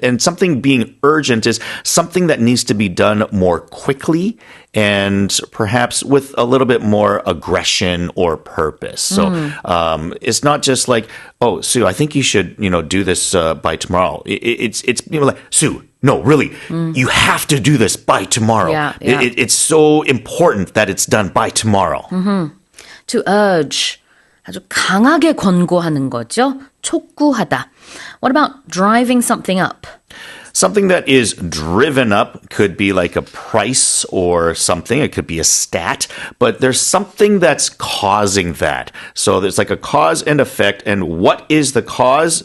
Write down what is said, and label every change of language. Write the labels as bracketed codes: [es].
[en] And something being urgent is something that needs to be done more quickly and perhaps with a little bit more aggression or purpose. So it's not just like, oh, Sue, I think you should, do this by tomorrow. It's like, Sue, no, really, you have to do this by tomorrow. Yeah. It's so important that it's done by tomorrow. [ko] To urge, 아주 강하게 권고하는 거죠. 촉구하다. [en] What about driving something up? Something that is driven up could be like a price or something. It could be a stat, but there's something that's causing that. So there's like a cause and effect. And what is the cause?